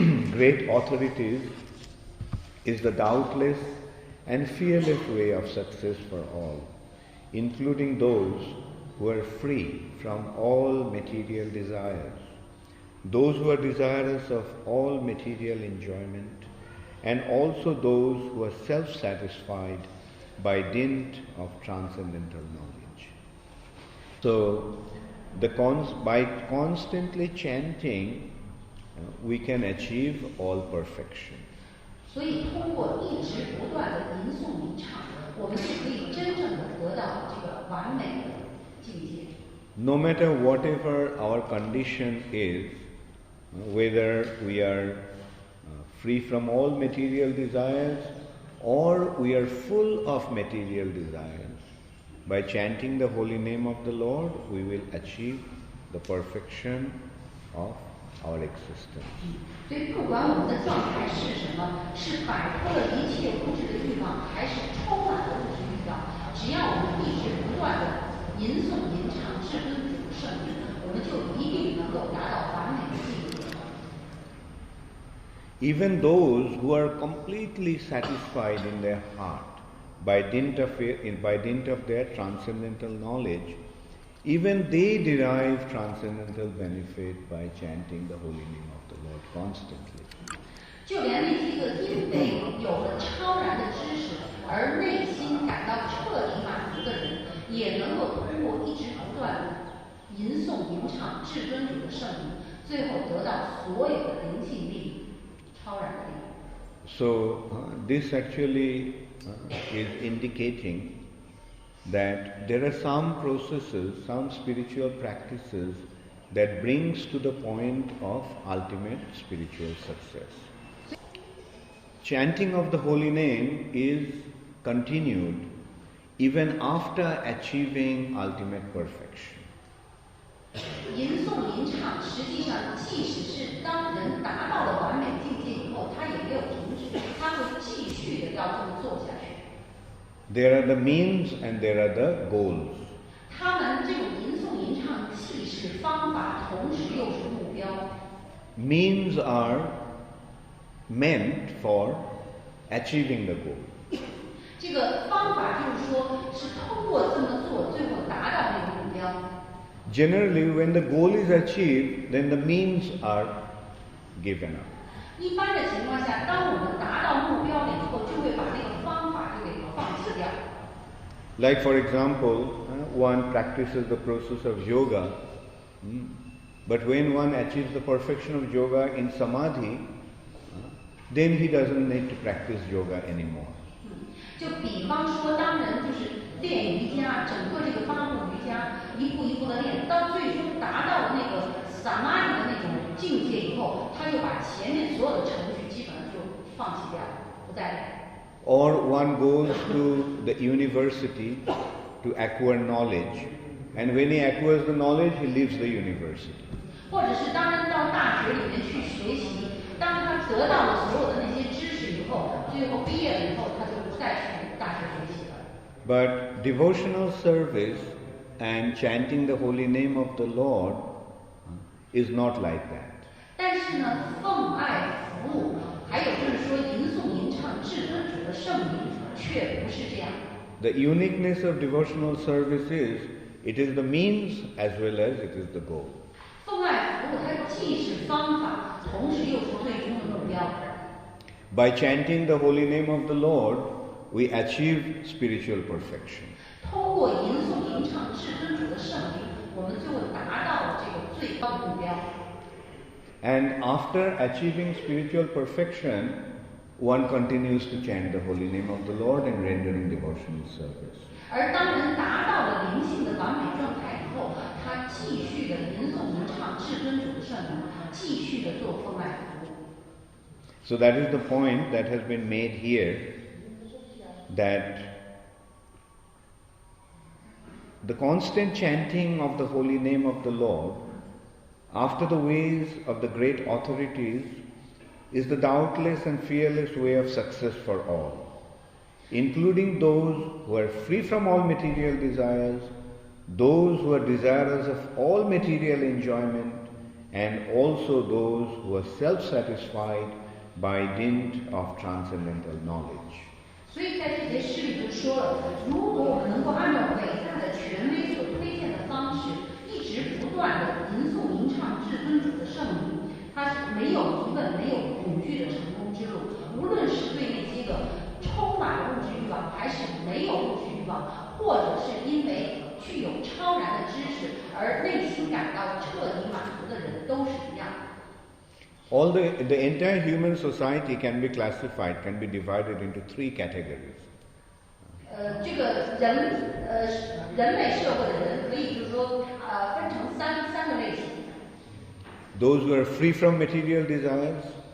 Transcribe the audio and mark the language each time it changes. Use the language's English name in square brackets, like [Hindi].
[English] great authorities is the doubtless and fearless way of success for all, including those who are free from all material desires, those who are desirous of all material enjoyment, and also those who are self-satisfied by dint of transcendental knowledge. So, by constantly chanting, we can achieve all perfection. [Chinese] 所以通过一直不断的吟诵吟唱，我们就可以真正的得到这个完美的境界。 [English] No matter whatever our condition is, whether we are free from all material desires or we are full of material desires, by chanting the holy name of the Lord, we will achieve the perfection of our existence. [Chinese] 所以，不管我们的状态是什么，是摆脱了一切物质的欲望，还是充满了物质欲望，只要我们一直不断的吟诵吟唱至尊主的圣名，我们就一定能够达到完美的境界。 [English] Even those who are completely satisfied in their heart by dint of their transcendental knowledge, even they derive transcendental benefit by chanting the holy name of the Lord constantly. [Chinese] 就连那些个因为有了超然的知识而内心感到彻底满足的人，也能够通过一直不断的吟诵吟唱至尊主的圣名，最后得到所有的灵性力、超然的力。 [English] So this actually is indicating that there are some processes, some spiritual practices that brings to the point of ultimate spiritual success. Chanting of the holy name is continued even after achieving ultimate perfection. [Chinese] 吟诵吟唱，实际上即使是当人达到了完美境界以后，他也没有停止，他会继续的要这么做下去。 [English] There are the means and there are the goals. [Chinese] 他们这种吟诵吟唱既是方法，同时又是目标。 [English] Means are meant for achieving the goal. [Chinese] 这个方法就是说，是通过这么做，最后达到那个目标。 [English] Generally, when the goal is achieved, then the means are given up. [Chinese] 一般的情况下，当我们达到目标了以后，就会把那个方法就给放弃掉。 [English] Like for example, one practices the process of yoga, but when one achieves the perfection of yoga in samadhi, then he doesn't need to practice yoga anymore. [Chinese] 就比方说，当人就是练瑜伽，整个这个八部瑜伽一步一步的练，到最终达到了那个萨玛迪的那种境界以后，他就把前面所有的程序基本上就放弃掉，不再练。 [English] Or one goes to the university to acquire knowledge, and when he acquires the knowledge, he leaves the university. [Chinese] 或者是当人到大学里面去学习，当他得到了所有的那些知识以后，最后毕业了以后，他就不再去大学学习了。 [English] But devotional service and chanting the holy name of the Lord is not like that. [Chinese] 但是呢，奉爱服务，还有就是说吟诵吟唱至尊主的圣名，却不是这样。 [English] The uniqueness of devotional service is, it is the means as well as it is the goal. [Chinese] 奉爱服务它既是方法，同时又是最终的目标。 [English] By chanting the holy name of the Lord, we achieve spiritual perfection. [Chinese] 通过吟诵吟唱至尊主的圣名，我们就会达到了这个最高的目标。 [English] And after achieving spiritual perfection, one continues to chant the holy name of the Lord and rendering devotional service. [Chinese] 而当人达到了灵性的完美状态以后，他继续的吟诵吟唱至尊主的圣名，继续的做奉爱服务。 [English] So that is the point that has been made here, that the constant chanting of the holy name of the Lord, after the ways of the great authorities, is the doubtless and fearless way of success for all, including those who are free from all material desires, those who are desirous of all material enjoyment, and also those who are self-satisfied by dint of transcendental knowledge. [Chinese] 所以在这节诗里就说了，如果我们能够按照伟大的权威所推荐的方式，一直不断的吟诵吟唱至尊主的圣名，它是没有疑问、没有恐惧的成功之路。无论是对那些个充满了物质欲望，还是没有物质欲望，或者是因为具有超然的知识而内心感到彻底满足的人，都是一样的。 [English] All the entire human society can be classified, can be divided into three categories. [Chinese] 这个人类社会的人可以就是说分成三个类型。 [English] Those who are free from material desires,